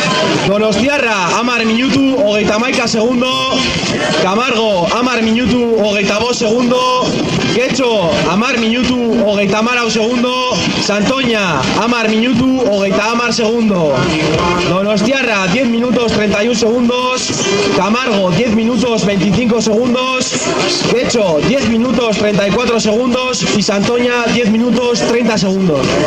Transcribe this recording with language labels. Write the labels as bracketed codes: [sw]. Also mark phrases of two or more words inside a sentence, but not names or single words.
[eu] Donostiarra 10 minutu hogeita hamaika segundo. Camargo 10 minutu hogeita bost segundo. Getxo 10 minutu hogeita hamalau segundo. Santoña 10 minutu hogeita hamar segundo. [es] Donostiarra 10 minutos 31 segundos. Camargo 10 minutos 25 segundos. Getxo 10 minutos 34 segundos. Y Santoña 10 minutos 30 segundos.